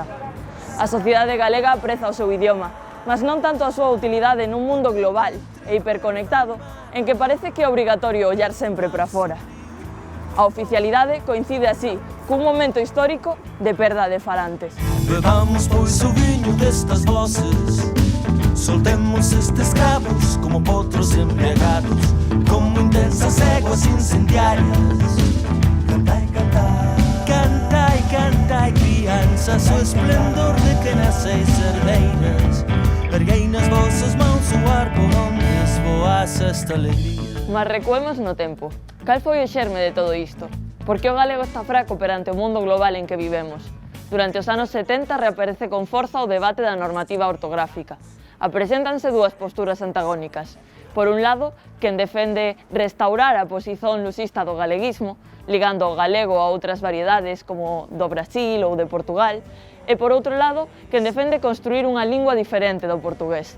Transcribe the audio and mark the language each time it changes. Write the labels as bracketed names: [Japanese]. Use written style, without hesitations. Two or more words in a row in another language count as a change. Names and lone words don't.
[Galician] A sociedade galega apreza o seu idioma, mas non tanto a súa utilidade nun mundo global e hiperconectado en que parece que é obrigatorio ollar sempre para fora. A oficialidade coincide así cun momento histórico de perda de falantes. Bebamos pois o viño destas voces. Soltemos estes cabos como potros embriagados, como intensas éguas incendiarias. [Portuguese] Cantai, cantai, cantai, cantai, crianças, o esplendor de que naceis herdeiras. Erguei nas vossas mãos o ar por onde esvoasse esta alegría. [Galician] Mas recuemos no tempo. Cal foi o xerme de todo isto? Por que o galego está fraco perante o mundo global en que vivemos? Durante os anos 70 reaparece con forza o debate da normativa ortográfica. Apreséntanse dúas posturas antagónicas. Por un lado, quen defende restaurar a posición lusista do galeguismo, ligando o galego a outras variedades como do Brasil ou de Portugal, e por outro lado, quen defende construir unha lingua diferente do portugués.